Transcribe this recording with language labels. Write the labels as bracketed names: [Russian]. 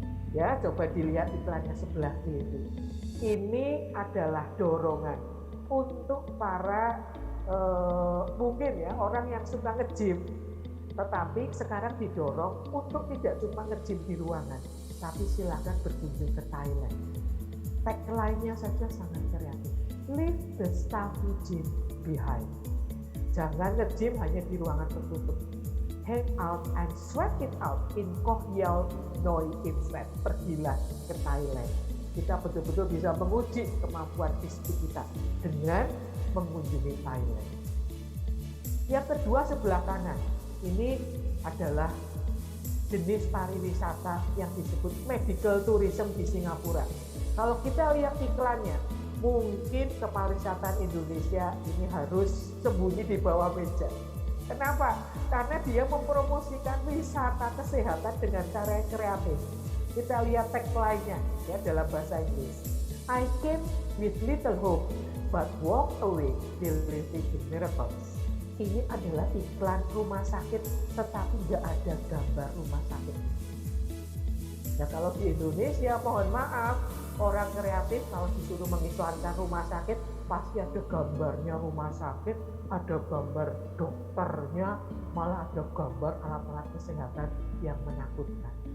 [Indonesian] Ya, coba dilihat iklannya sebelah kiri. Ini adalah dorongan untuk para mungkin ya orang yang suka nge-gym, tetapi sekarang didorong untuk tidak cuma nge-gym di ruangan, tapi silakan berkunjung ke Thailand. Tagline-nya saja sangat kreatif. [English] Leave the stuffy gym behind. [Indonesian] Jangan nge-gym hanya di ruangan tertutup. [English] Hang out and sweat it out in Koh Yao Noi instead. [Indonesian] Pergilah ke Thailand. Kita betul-betul bisa menguji kemampuan fisik kita dengan mengunjungi Thailand. Yang kedua sebelah kanan, ini adalah jenis pariwisata yang disebut medical tourism di Singapura. Kalau kita lihat iklannya, mungkin kepariwisataan Indonesia ini harus sembunyi di bawah meja. Kenapa? Karena dia mempromosikan wisata kesehatan dengan cara yang kreatif. Kita lihat tagline-nya ya dalam bahasa Inggris. [English] I came with little hope, but walked away believing in miracles. [Indonesian] Ini adalah iklan rumah sakit, tetapi nggak ada gambar rumah sakit. Ya kalau di Indonesia, mohon maaf, orang kreatif kalau disuruh mengiklankan rumah sakit, pasti ada gambarnya rumah sakit, ada gambar dokternya, malah ada gambar alat-alat kesehatan yang menakutkan.